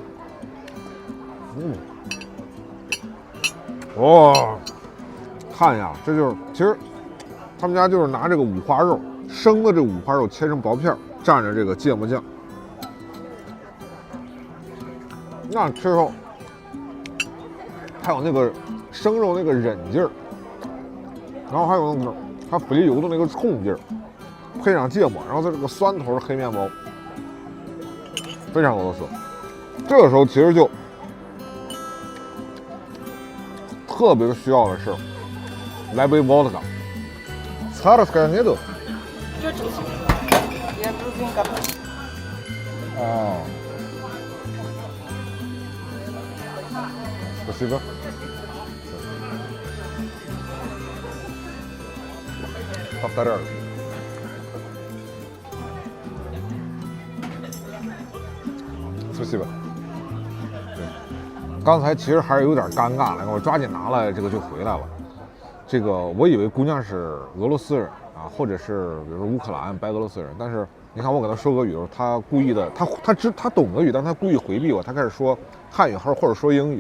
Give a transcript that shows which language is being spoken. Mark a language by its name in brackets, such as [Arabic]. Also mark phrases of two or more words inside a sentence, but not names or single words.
[Chinese] 哇，看呀，这就是其实他们家就是拿这个五花肉生的这五花肉切成薄片，蘸着这个芥末酱，那吃后还有那个生肉那个韧劲儿，然后还有那个它肥油的那个冲劲儿，配上芥末，然后它这个酸头的黑面包，非常俄罗斯。这个时候其实就特别需要的是来杯 vodka。 [Russian] Царская нету? Чуть-чуть. Я грузинка. Спасибо. Повторяю. Спасибо. [Chinese] 刚才其实还是有点尴尬的，我抓紧拿了这个就回来了。这个我以为姑娘是俄罗斯人啊，或者是比如说乌克兰、白俄罗斯人，但是你看我跟她说俄语的时候，她故意的，她懂俄语，但她故意回避我，她开始说汉语或者说英语。